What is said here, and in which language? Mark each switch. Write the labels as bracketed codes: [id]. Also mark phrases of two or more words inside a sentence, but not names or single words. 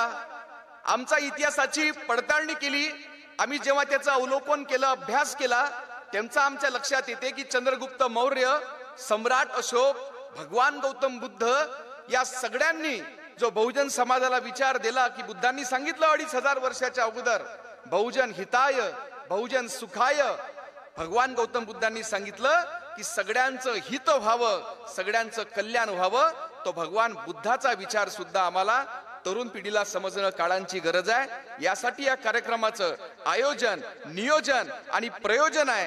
[mr] आमचा इतिहासाची पडताळणी केली आम्ही, जेव्हा त्याचं अवलोकन केलं, अभ्यास केला, त्यांचा आमच्या लक्षात येते की चंद्रगुप्त मौर्य, सम्राट अशोक, भगवान गौतम बुद्ध या सगळ्यांनी जो बहुजन समाजाला विचार दिला की बुद्धांनी सांगितलं 2500 वर्षाच्या अगोदर, [pi] बहुजन हिताय बहुजन सुखाय, [mr] भगवान गौतम बुद्धांनी सांगितलं की सगळ्यांचं हित व्हावं, सगळ्यांचं कल्याण व्हावं. तो भगवान बुद्धाचा विचार सुद्धा आम्हाला तरुण पिढीला समजणं काळाची गरज आहे. यासाठी या कार्यक्रमाचं आयोजन, नियोजन आणि प्रयोजन आहे.